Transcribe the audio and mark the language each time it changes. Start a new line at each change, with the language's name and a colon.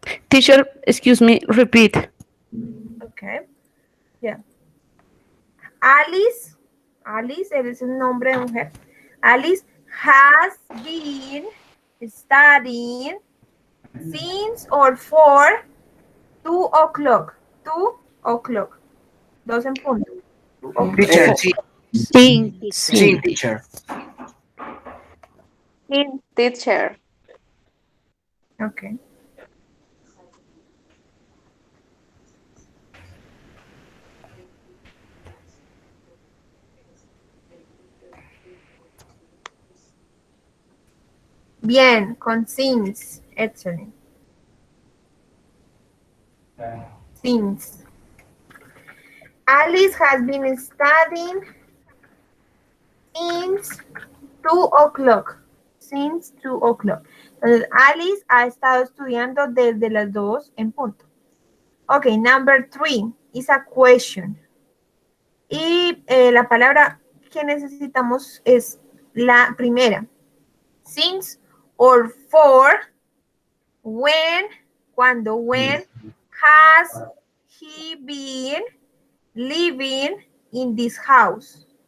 English: Teacher, excuse me, repeat. Okay, yeah.
Spanish: Alice es un nombre de mujer.
English: Alice has been studying since or for 2 o'clock.
Spanish: 2 o'clock. 2 en punto.
English: Teacher, sí.
Spanish: Sí,
English: Teacher. In, teacher. Okay.
Spanish: Bien, con since. Excellent.
English: Since. Alice has been studying since 2 o'clock. Since 2 o'clock.
Spanish: Entonces, Alice ha estado estudiando desde las 2 en punto.
English: Ok, number 3 is a question. Y la palabra que necesitamos es la primera. Since or for, when, cuando, when has he been living in this house?